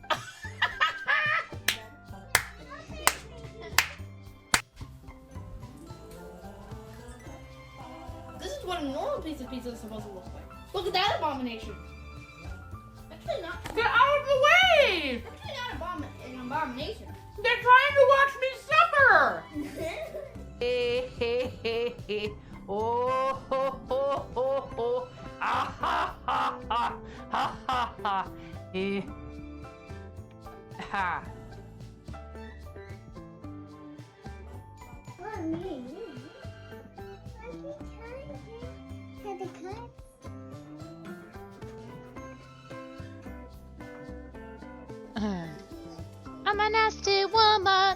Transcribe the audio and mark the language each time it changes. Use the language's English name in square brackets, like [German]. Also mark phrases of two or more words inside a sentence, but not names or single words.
[English] This is what a normal piece of pizza is supposed to look like. Look at that abomination. Actually not. Get out of the way! Actually not an abomination. They're trying to watch me suffer! Oh, ho, ho, ho, ho. Ah, ha, ha, ha, ha, ha, ha. Ha. I'm a nasty woman.